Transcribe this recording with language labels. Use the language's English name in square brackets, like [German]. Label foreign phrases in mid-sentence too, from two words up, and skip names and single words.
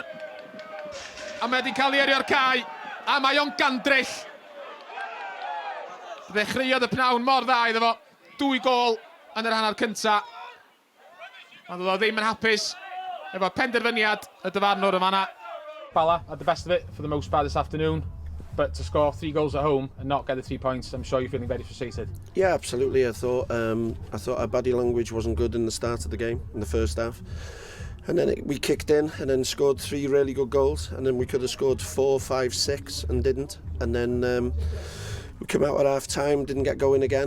[Welsh] A mae wedi cael ei erio'r cae. A mae o'n gandryll. Ddechreuodd y pnawn mor dda iddo fo. 2 gol yn yr hanner cynta. Ond oedd o ddim yn hapus efo penderfyniad y dyfarnwr yma. [English] Bala had the best of it for the most part this afternoon. But to score 3 goals at home and not get the 3 points, I'm sure you're feeling very frustrated. Yeah, absolutely. I thought our body language wasn't good in the start of the game, in the first half. And then we kicked in and then scored 3 really good goals. And then we could have scored 4, 5, 6 and didn't. And then we came out at half time, didn't get going again.